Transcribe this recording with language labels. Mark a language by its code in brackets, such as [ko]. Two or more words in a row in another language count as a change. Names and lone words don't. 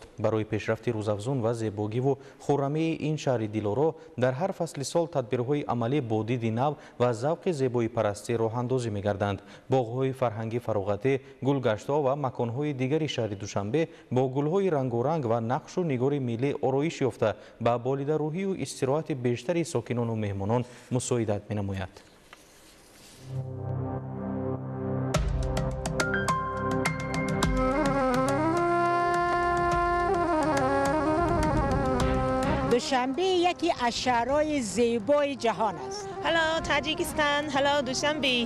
[tg] Барои пешрафти рӯзафзун ва зебогиву хуррамии ин шаҳри дилоро дар ҳар фасли сол тадбирҳои амалӣ бо диди нав ва завқи зебоипарастӣ роҳандозӣ мегарданд. Боғҳои фарҳангӣ фароғатӣ, гулгаштҳо ва маконҳои дигари шаҳри Душанбе бо гулҳои рангоранг ва нақшу нигори миллӣ ороиш ёфта ба болидарӯҳию истироҳати бештари сокинону меҳмонон мусоидат менамояд. [fa] دوشنبه یکی از شهرهای زیبای جهان است. هلو تاجیکستان، هلو دوشنبه.